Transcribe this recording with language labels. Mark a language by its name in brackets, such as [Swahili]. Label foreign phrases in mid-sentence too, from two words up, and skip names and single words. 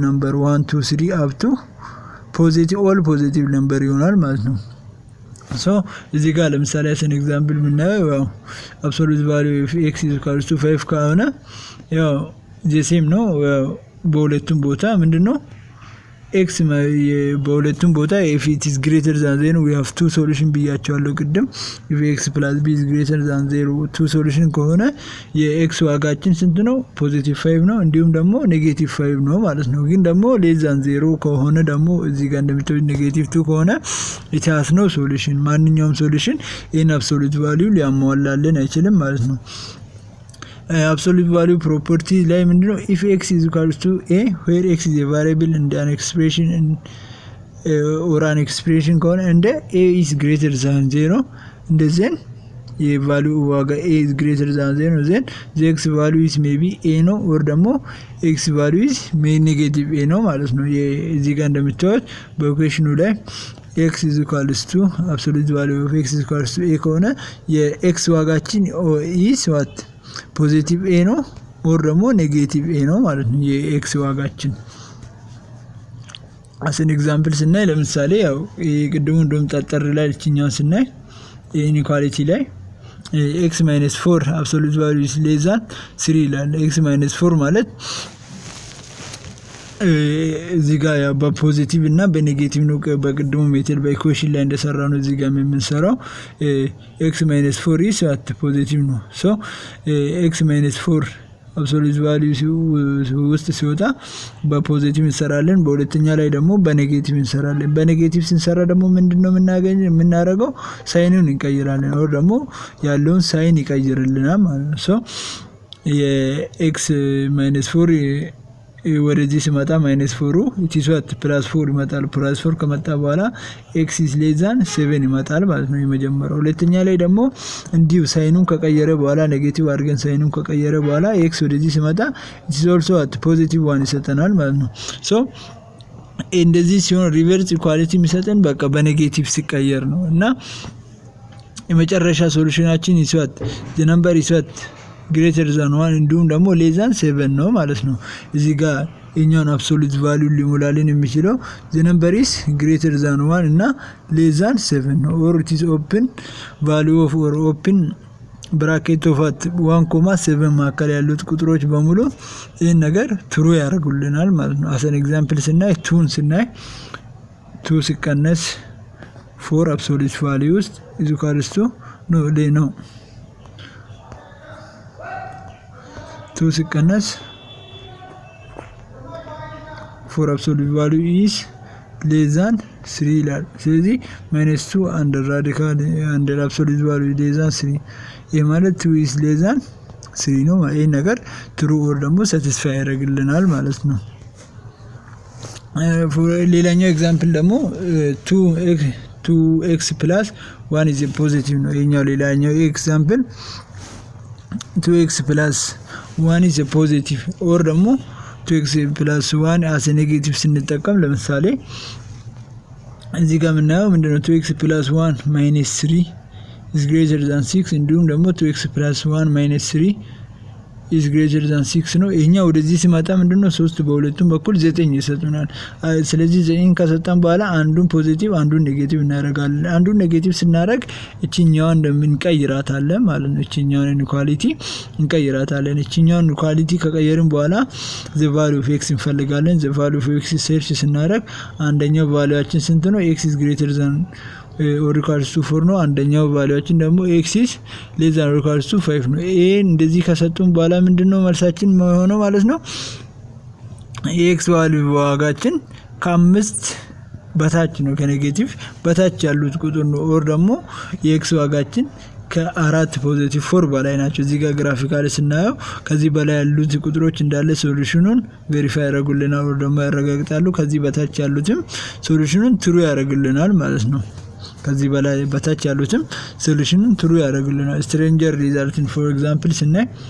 [English] number 1 2 3 up to positive all positive number [Amharic] ይሆናል ማለት ነው [English] so [Amharic] እዚህ ጋር ለምሳሌ [English] an example ምናየው absolute value of x is equal to 5 [Amharic] ከሆነ ያው [English] the same [Amharic] ነው በሁለቱም ቦታ ምንድነው [English] x [Amharic] በሁለቱም ቦታ [English] if it is greater than 0 we have two solution [Amharic] ብያቸዋለሁ ቅድም [English] if x plus b is greater than 0 two solution [Amharic] ከሆነ የx ዋጋችን ስንት ነው ፖዚቲቭ 5 ነው እንዲሁም ደግሞ ኔጌቲቭ 5 ነው ማለት ነው ግን ደግሞ [English] less than 0 [Amharic] ከሆነ ደግሞ እዚህ ጋር እንደምታዩት ኔጌቲቭ 2 ከሆነ [English] it has no solution [Amharic] ማንኛውም solution [English] in absolute value [Amharic] ሊያሟላልን አይችልም ማለት ነው [English] absolute value property [Amharic] ላይ ምንድነው [English] if x is equals to a where x is a variable and an expression or an expression ከሆነ እንደ a is greater than 0 [Amharic] እንደዚህ የvalue ዋጋ [English] a is greater than 0 then the x value is maybe a ነው or ደግሞ x value is negative a [Amharic] ነው ማለት ነው እዚህ ጋር እንደምታዩት በኢኩዌሽኑ ላይ [English] x is equals to absolute value of x is equals to a [Amharic] ከሆነ የx ዋጋችን [English] is what ፖዚቲቭ a ነው or ደግሞ ኔጌቲቭ a [Amharic] ነው ማለት ነው የx ዋጋችን [English] as an example [Amharic] ስናይ ለምሳሌ ያው የቅድሙ እንደምጣጠር ላይ እቺኛው ስናይ ኢንኢኳሊቲ ላይ [English] x - 4 absolute value is less than 3 [Amharic] ይላል x - 4 ማለት እዚህ ጋር ያው በፖዚቲቭ እና በኔጌቲቭ ነው በቅድሙ ሜተድ በኢኩዌሽን ላይ እንደሰራ ነው እዚህ ጋር የምንሰራው [English] x - 4 is at positive [Amharic] ነው so [English] x - 4 absolute value [Amharic] ውስጥ ሲወጣ በፖዚቲቭ እንሰራለን በሁለተኛ ላይ ደግሞ በኔጌቲቭ እንሰራለን በኔጌቲቭ ስንሰራ ደግሞ ምንድነው የምናደርገው ሳይኑን እንቀይራለን ወይ ደግሞ ያለውን ሳይን ይቀይርልናል ማለት ነው so የx - 4 ወደዚህ ሲመጣ -4 [English] it is what [Amharic] +4 ይመጣል +4 ከመጣ በኋላ [English] x is less than 7 [Amharic] ይመጣል ማለት ነው የመጀመሪያው ሁለተኛ ላይ ደግሞ እንዲሁ ሳይኑን ከቀየረ በኋላ ኔጌቲቭ አድርገን ሳይኑን ከቀየረ በኋላ x ወደዚህ ሲመጣ [English] it is also at positive 1 [Amharic] ይሰጠናል ማለት ነው so እንደዚህ ሲሆን ሪቨርስ ኢኳሊቲ የሚሰጠን በቃ በኔጌቲቭ ሲቀየር ነው እና የመጨረሻ ሶሉሽናችን [English] is what the number is what greater than [Amharic] 1 እንዲሁም ደግሞ ሌዛን 7 ነው ማለት ነው። እዚህ ጋር የኛውን [English] absolute value [Amharic] ሊሞላልን የሚችለው [English] the number is greater than 1 [Amharic] እና [English] less than [Amharic] 7 ነው። [English] or it is open value of or open bracket of [Amharic] 1.7 መካከል ያሉት ቁጥሮች በሙሉ ይህን ነገር ትሩ ያደርጉልናል ማለት ነው። [English] as an example [Amharic] ስናይ 2ን ስናይ 2 ሲቀነስ 4 [English] absolute value [Amharic] ውስጥ [English] is equals to no [Amharic] 2 ሲቀነስ 4 [English] absolute value is less than 3 [Amharic] ይላል። ስለዚህ -2 [English] under radical under absolute value less than 3 [Amharic] ይሄ ማለት [English] 2 is less than 3 [Amharic] ነው። ይሄ ነገር [English] true or [Amharic] ደግሞ ሳቲስፋይ ያደርግልናል ማለት ነው። ሌላኛው ኤግዛምፕል ደግሞ [English] 2x plus 1 is a positive [Amharic] ነው። ይሄኛው ሌላኛው ኤግዛምፕል [English] 2x plus 1 is a positive ኦር ደግሞ 2x plus 1 as a negative [Amharic] ስንጠቀም ለምሳሌ እዚህ ጋር የምናየው ምንድነው [English] 2x plus 1 minus 3 is greater than 6 [Amharic] እንዲሁም ደግሞ [English] 2x plus 1 minus 3 is greater than 6 [Amharic] ነው። ይሄኛው ወደዚህ ሲመጣ ምንድነው 3 በሁለቱም በኩል 9 ይሰጡናል። ስለዚህ 9 ከሰጠን በኋላ አንዱን ፖዚቲቭ አንዱን ኔጌቲቭ እናደርጋለን። አንዱን ኔጌቲቭ ስናደርግ እቺኛዋን እንደምንቀይራታለን ማለት ነው። እቺኛዋን ኢንኳሊቲ እንቀይራታለን። እቺኛዋን ኢንኳሊቲ ከቀየርን በኋላ [English] the value of x [Amharic] እንፈልጋለን። [English] the value of x [Amharic] ሰርች ስናደርግ አንደኛው ቫልዩአችን ስንት ነው? [English] x is greater than or equals to 4 [Amharic] ነው። አንደኛው ቫልዩአችን ደግሞ [English] x is less than or equals to 5 [Amharic] ነው። ይሄ እንደዚህ ከሰጡን በኋላ ምንድነው መልሳችን ሆነው ማለት ነው የx ቫልዩ ዋጋችን ከ5 በታች ነው፣ ከኔጌቲቭ በታች ያሉት ቁጥር ነው። ኦር ደግሞ የx ዋጋችን ከ4 ፖዚቲቭ 4 በላይ ናቸው። እዚህ ጋር ግራፊካሊ ስናየው ከዚህ በላይ ያሉት ቁጥሮች እንዳለ ሶሉሽኑን ቬሪፋይ ያደርጉልናል ኦር ደግሞ ያረጋግጣሉ። ከዚህ በታች ያሉትም ሶሉሽኑን ትሩ ያደርጉልናል ማለት ነው። ከዚህ በላይ በታች ያሉትም ሶሉሽኑን ትሩ ያደርጉልናል። ስትሬንጀር ሪዛልትን [English] for example [Amharic] ስናይ